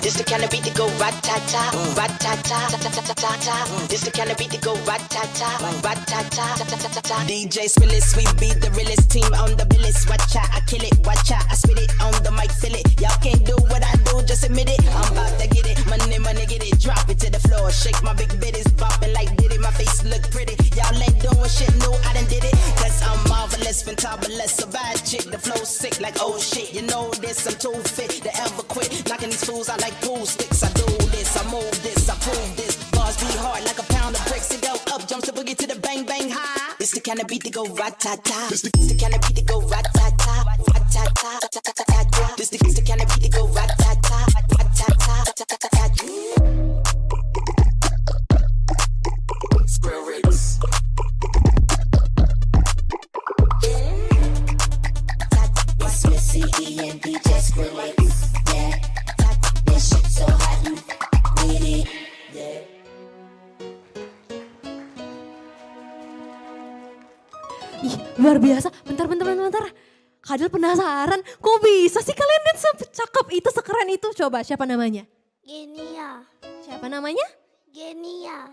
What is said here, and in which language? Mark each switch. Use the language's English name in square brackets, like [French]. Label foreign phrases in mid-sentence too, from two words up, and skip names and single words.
[English] kind of beat to go rat-ta-ta, rat-ta-ta, ta-ta-ta-ta-ta. This the kind of beat to go rat-ta-ta, rat-ta-ta, ta-ta-ta-ta. DJ Spillis, we beat the realest team on the billis. Watch out, I kill it, watch out, I spit it on the mic, feel it. Y'all can't do what I do, just admit it. I'm about to get it, money, money, get it. Drop it to the floor, shake my big bitties, bopping like Diddy. My face look pretty, y'all ain't doing shit, no, I done did it. Cause I'm marvelous, fantabulous, a bad chick. The flow sick like oh shit, you know this, I'm too fit to ever quit. Knocking these fools out like pool sticks. I do this, I move this, I prove this. Bars be hard like a pound of bricks. It go up, jumps the boogie to the bang bang high. It's the kind of beat to go rat-ta-ta. It's the kind of beat to go rat-ta-ta, rat-ta-ta, ta-ta-ta-ta. This the kind of beat to go rat-ta-ta, rat-ta-ta, ta-ta-ta-ta. Square rigs. It's Missy E and DJ Skrillex. Yeah, this shit so hot, you with it. Yeah. [Indonesian] Ih, luar biasa. Bentar. Kadel penasaran, kok bisa sih kalian dance secakep itu, sekeren itu? Coba, siapa namanya? Genia. Siapa namanya? Genia.